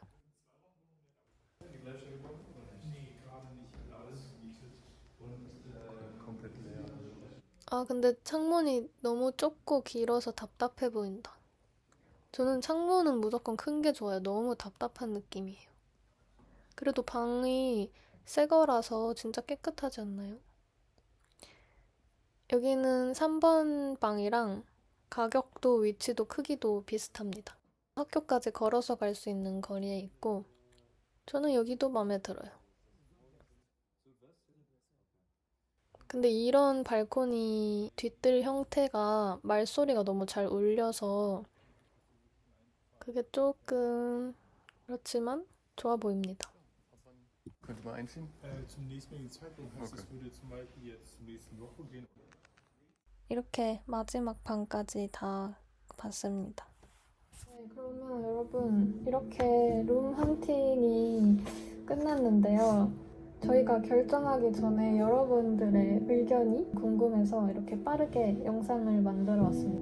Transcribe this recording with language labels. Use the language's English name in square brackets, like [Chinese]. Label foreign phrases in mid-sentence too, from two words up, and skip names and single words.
[German] Nee, gerade nicht. Alles gemietet. Und Komplett leer. [Korean] 아, 근데 창문이 너무 좁고 길어서 답답해 보인다. 저는 창문은 무조건 큰 게 좋아요. 너무 답답한 느낌이에요. 그래도 방이 새 거라서 진짜 깨끗하지 않나요? 여기는 3번 방이랑 가격도 위치도 크기도 비슷합니다. 학교까지 걸어서 갈 수 있는 거리에 있고 저는 여기도 마음에 들어요. 근데 이런 발코니 뒤뜰 형태가 말소리가 너무 잘 울려서 그게 조금 그렇지만 좋아 보입니다. [German] Könnte man einziehen? Zunächst mal die Zeitung heißt, Okay. es würde zum Beispiel jetzt zur nächsten Woche gehen. [Korean] 이렇게 마지막 방까지 다 봤습니다. 네, 그러면 여러분 이렇게 룸 헌팅이 끝났는데요. 저희가 결정하기 전에 여러분들의 의견이 궁금해서 이렇게 빠르게 영상을 만들어 왔습니다.